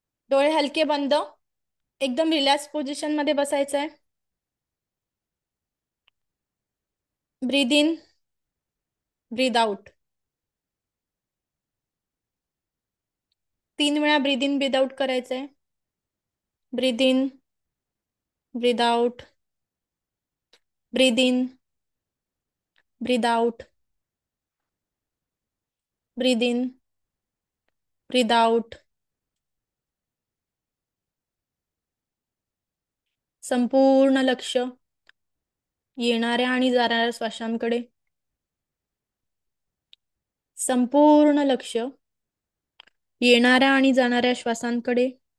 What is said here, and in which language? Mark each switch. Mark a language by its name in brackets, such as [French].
[Marathi] डोळे हलके बंद, एकदम रिलॅक्स पोझिशन मध्ये बसायचं आहे. [English] Breathe in, breathe out. [Marathi] 3 वेळा [English] breathe in breathe out [Marathi] करायचंय. [English] Breathe in, breathe out, breathe in, breathe out, breathe in, breathe out. [Marathi] संपूर्ण लक्ष येणाऱ्या आणि जाणाऱ्या श्वासांकडे. संपूर्ण लक्ष येणाऱ्या आणि जाणाऱ्या श्वासांकडे.